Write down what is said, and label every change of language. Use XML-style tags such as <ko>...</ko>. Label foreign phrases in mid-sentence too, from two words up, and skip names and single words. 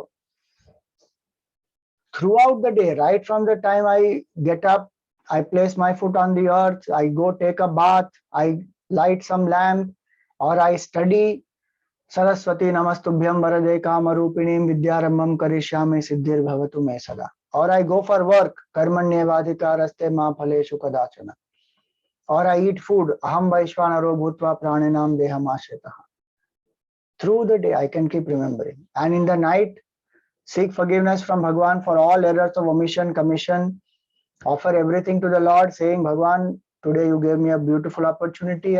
<en>Throughout the day, right from the time I get up, I place my foot on the earth, I go take a bath, I light some lamp, or I study</en> <sa>सरस्वति नमस्तुभ्यं वरदे कामरूपिणि विद्यारम्भं करिष्यामि सिद्धिर् भवतु मे सदा.</sa> <en>Or I go for work,</en> <sa>कर्मण्येवाधिकारस्ते मा फलेषु कदाचन.</sa> <en>Or I eat food,</en> <sa>अहं वैश्वानरो भूत्वा प्राणिनां देहम् आश्रितः.</sa> <en>Through the day, I can keep remembering. And in the night, seek forgiveness from Bhagwan for all errors of omission, commission. Offer everything to the Lord, saying, Bhagwan, today you gave me a beautiful opportunity.</en>